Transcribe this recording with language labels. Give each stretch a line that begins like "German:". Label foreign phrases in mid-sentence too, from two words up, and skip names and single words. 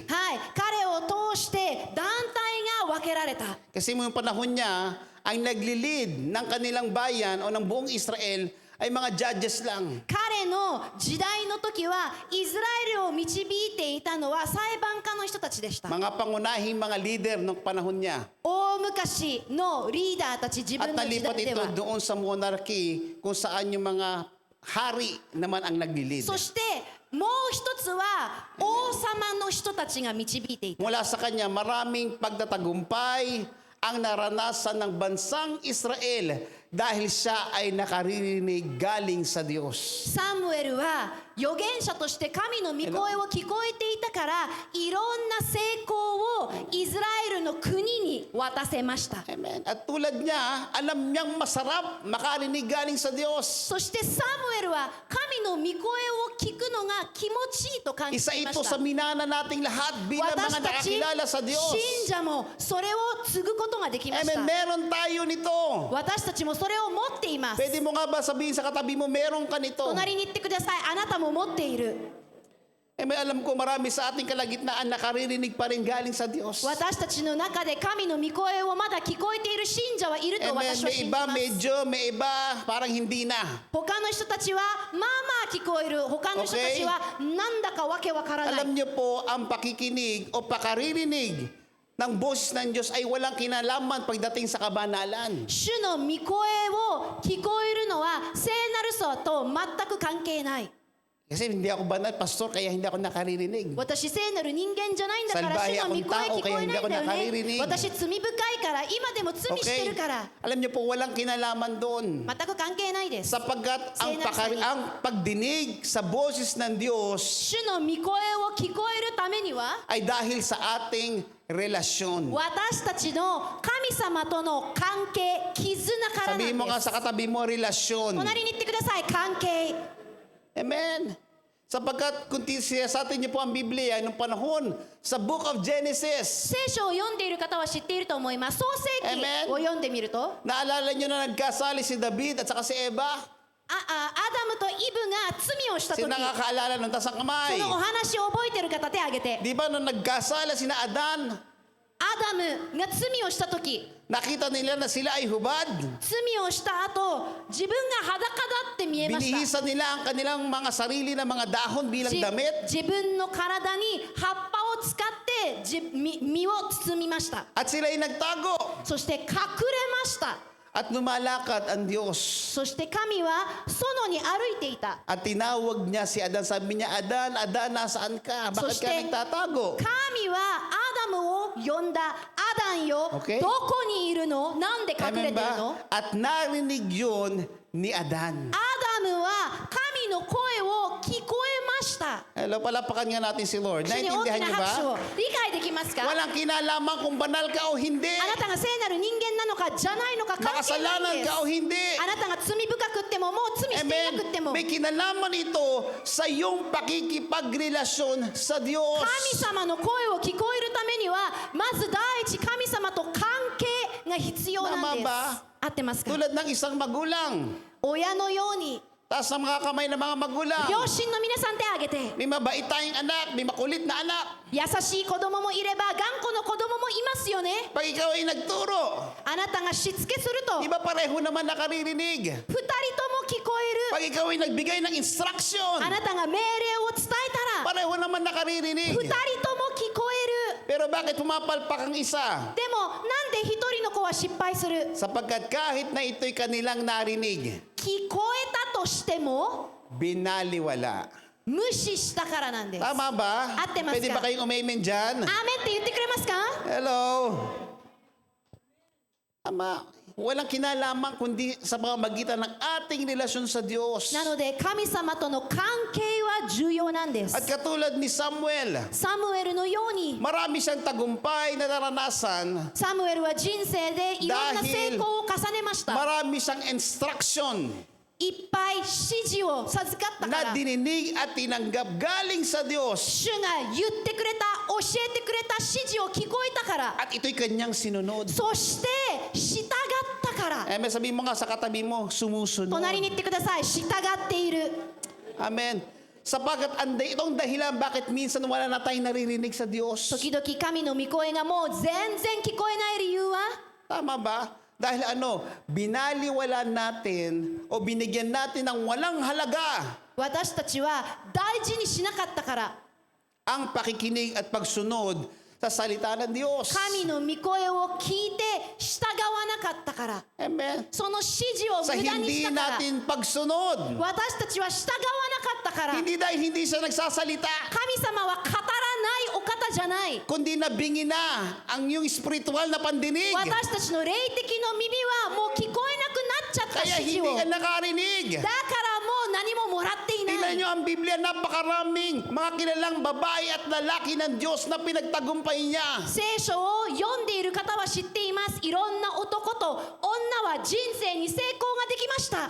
Japanese: はい、彼を通して団体が分けられた。
Filipino: Kasi mo yung panahon niya, ang nagli-lead ng kanilang bayan o ng buong Israel ay mga judges lang.
Japanese: 彼の時代の時はイスラエルを導いていたのは裁判家の人たちでした。
Filipino: Mga pangunahing mga leader ng panahon niya.
Japanese: 大昔のリーダーたち、自
Filipino: At
Japanese: 分の時
Filipino: nalipat
Japanese: 代で
Filipino: ito
Japanese: は。
Filipino: doon sa monarchy kung saan yung mga hari naman ang nagli-lead.
Japanese: そしてもう一つは王様の人たちが導いていた。
Filipino: Mula sa kanya, maraming pagtatagumpay ang naranasan ng bansang Israel dahil siya ay nakaririnig galing sa Diyos.
Japanese: サムエルは預言者として神の御声を聞こえていたから、いろんな成功をイスラエルの国に渡せました。
Filipino: Amen. At tulad niya, alam niyang masarap makarinig galing sa Diyos.
Japanese: そしてサムエルは神の御声を聞くのが気持ちいいと感じ
Filipino: Isa
Japanese: ていま
Filipino: ito
Japanese: し
Filipino: sa
Japanese: た。
Filipino: minana nating lahat bilang
Japanese: 私
Filipino: mga
Japanese: たち
Filipino: nakakilala sa Diyos.
Japanese: 信者もそれを継ぐことができました。
Filipino: Amen. Meron tayo nito.
Japanese: 私たちもそれを持っています。
Filipino: Pwede mo nga ba sabihin sa katabi mo, meron ka nito?
Japanese: 隣に行ってください。あなたも持っている。
Filipino: Amen. Alam ko marami sa ating kalagitnaan nakaririnig pa rin galing sa Diyos.
Japanese: 私たちの中で神の御声をまだ聞こえている信者はいると
Filipino: Amen.
Japanese: 私は
Filipino: May
Japanese: 信じ
Filipino: iba
Japanese: ます。
Filipino: medyo, may iba parang hindi na.
Japanese: 他の人たちはまあまあ聞こえる。他の人たちはなんだかわけわからない。
Filipino: Alam niyo po, ang pakikinig o pakaririnig ng boses ng Diyos ay walang kinalaman pagdating sa kabanalan.
Japanese: 主の御声を聞こえるのは聖なるさと全く関係ない。
Filipino: Kasi hindi ako banal, pastor, kaya hindi ako nakaririnig.
Japanese: 私聖なる人間じゃないんだから
Filipino: Salbahe
Japanese: 主の御声
Filipino: akong tao,
Japanese: 聞こえないんだ
Filipino: kaya hindi ako
Japanese: よね。
Filipino: nakaririnig.
Japanese: 私罪深いから今でも罪してるから
Filipino: Alam niyo po, walang kinalaman doon.
Japanese: 全く関係ないです。
Filipino: Sapagkat ang, Sinasali. ang pagdinig sa boses ng Diyos
Japanese: 主の御声を聞こえるためには
Filipino: ay dahil sa ating relasyon.
Japanese: 私たちの神様との関係、絆からなん
Filipino: Sabihin mo nga
Japanese: で
Filipino: sa katabi mo,
Japanese: す。
Filipino: relasyon.
Japanese: 隣に行ってください。関係。
Filipino: Amen. Sapagkat kung sa atin niyo po ang Biblia nung panahon sa Book of Genesis,
Japanese: 聖書を読んでいる方は知っていると思います。創世記
Filipino: Amen.
Japanese: を読んでみると、
Filipino: naalala niyo na nagkasali si David at saka si Eva?
Japanese: アダムとイブが罪をした時、
Filipino: Sino nakakaalala ng tasang
Japanese: そ
Filipino: kamay?
Japanese: のお話を覚えている方手を挙げて、
Filipino: Di ba nung nagkasala sina Adan,
Japanese: アダムが罪をした時、
Filipino: nakita nila na sila ay hubad.
Japanese: 罪をした後、自分が裸だって見えました。
Filipino: Binihisan nila ang kanilang mga sarili na mga dahon bilang
Japanese: じ
Filipino: damit
Japanese: 自分の体に葉っぱを使って身を包みました。
Filipino: at sila ay nagtago
Japanese: そして隠れました。
Filipino: at lumalakad ang Diyos.
Japanese: そして神は園に歩いていた。
Filipino: At tinawag niya si Adan, sabi niya, Adan, Adan, nasaan ka? Bakit ka Soste- nagtatago?
Japanese: 神はアダムを呼んだ。アダンよ、
Filipino: Okay.
Japanese: どこにいるの？なんで隠れ
Filipino: Amen
Japanese: てるの？
Filipino: ba? At narinig yun ni Adan.
Japanese: アダムは神の声を聞こえました。
Filipino: Hello, palapakan nga natin si Lord.
Japanese: 主に大き
Filipino: Naintindihan
Japanese: な
Filipino: niyo
Japanese: 拍手
Filipino: ba?
Japanese: を理解できますか？
Filipino: Walang kinalaman kung banal ka o hindi.
Japanese: あなたが聖なる人間なのかじゃないのか関係ないん
Filipino: Makasalanan
Japanese: です
Filipino: ka o hindi.
Japanese: あなたが罪深くってももう罪していなくって
Filipino: Amen.
Japanese: も
Filipino: May kinalaman ito sa iyong pakikipagrelasyon sa Diyos.
Japanese: 神様の声を聞こえるためにはまず第一神様と関係が必要なんです。
Filipino: Tama ba?
Japanese: 合ってますか？
Filipino: Tulad ng isang magulang.
Japanese: 親のように
Filipino: Taas ang mga kamay ng mga magulang.
Japanese: 両親の皆さん手を挙げて
Filipino: May mabait tayong anak, may makulit na anak.
Japanese: 優しい子供もいれば頑固な子供もいますよね。
Filipino: Pag ikaw ay nagturo,
Japanese: あなたがしつけすると
Filipino: di
Japanese: 二人
Filipino: ba pareho naman nakaririnig?
Japanese: とも聞こえる。
Filipino: Pag ikaw ay nagbigay ng instruction,
Japanese: あなたが命令を伝えたら
Filipino: pareho naman nakaririnig.
Japanese: 二人とも聞こえる。
Filipino: Pero bakit pumapalpak ang isa?
Japanese: でもなんで一人の子は失敗する？
Filipino: Sapagkat kahit na ito'y kanilang narinig,
Japanese: 聞こえたとしても
Filipino: binaliwala.
Japanese: 無視したからなんです。
Filipino: Tama ba? Ate, mas Pwede ka. ba kayong umamen dyan?
Japanese: アーメンって言ってくれますか？
Filipino: Hello? Tama. Walang kinalaman kundi sa pamamagitan ng ating relasyon sa Diyos.
Japanese: なので神様との関係は重要なんです。
Filipino: At katulad ni Samuel,
Japanese: サムエルのように
Filipino: marami siyang tagumpay na naranasan.
Japanese: サムエルは人生でいろんな成功を重ねました。
Filipino: Marami siyang instruction
Japanese: いっぱい指示を授かったか
Filipino: na
Japanese: ら
Filipino: dininig at tinanggap galing sa Diyos.
Japanese: 主が言ってくれた教えてくれた指示を聞こえたから
Filipino: At ito'y kanyang sinunod.
Japanese: そして従ったから
Filipino: Amen. Sabihin mo nga sa katabi mo, sumusunod.
Japanese: 隣に行ってください。従っている。
Filipino: Amen. Sapagkat itong dahilan bakit minsan wala na tayong naririnig sa Diyos.
Japanese: 時々神の御声がもう全然聞こえない理由は
Filipino: Tama ba? Dahil binaliwala natin o binigyan natin ng walang halaga
Japanese: 私たちは大事にしなかったから
Filipino: ang pakikinig at pagsunod sa salita ng Diyos.
Japanese: 神の御声を聞いて従わなかったから
Filipino: Amen.
Japanese: その指示を
Filipino: Sa
Japanese: 無駄にし
Filipino: hindi
Japanese: たから
Filipino: natin pagsunod.
Japanese: 私たちは従わなかったから
Filipino: Hindi dahil hindi siya nagsasalita,
Japanese: 神様は語らないお方じゃない
Filipino: kundi nabingi na ang iyong spiritual na pandinig.
Japanese: 私たちの霊的の耳はもう聞こえなくなっちゃった
Filipino: Kaya
Japanese: 指示
Filipino: hindi
Japanese: を
Filipino: ka nakarinig.
Japanese: だからもう何ももらっていな
Filipino: Tingnan
Japanese: い
Filipino: nyo ang Biblia, napakaraming mga kilalang babae at lalaki ng Diyos na pinagtagumpay niya.
Japanese: 聖書を読んでいる方は知っています。いろんな男と女は人生に成功ができました。